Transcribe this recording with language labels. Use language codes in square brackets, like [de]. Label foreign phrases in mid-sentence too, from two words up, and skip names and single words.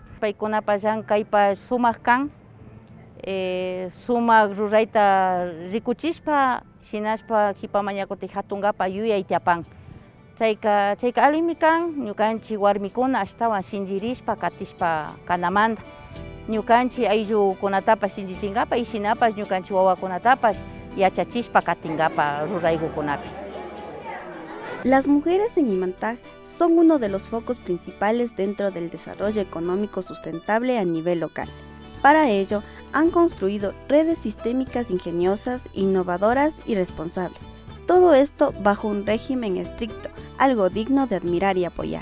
[qu] Paykunapas llan kaypas sumak kan, sumak rurayta rikuchishpa, shinashpa hipamañakutik hatunkapa yuyay tiapan. Chayka alimi kan, ñukanchik warmikuna ashtawan shinchirishpa katishpa kanamanta. Ñukanchik ayllukunatapas shinchichinkapak y shinapas ñukanchik wawakunatapas yachachishpa katinkapa ruraykukunapi. [es] Las mujeres en Imantag son uno de los focos principales dentro del desarrollo económico sustentable a nivel local. Para ello, han construido redes sistémicas ingeniosas, innovadoras y responsables. Todo esto bajo un régimen estricto, algo digno de admirar y apoyar.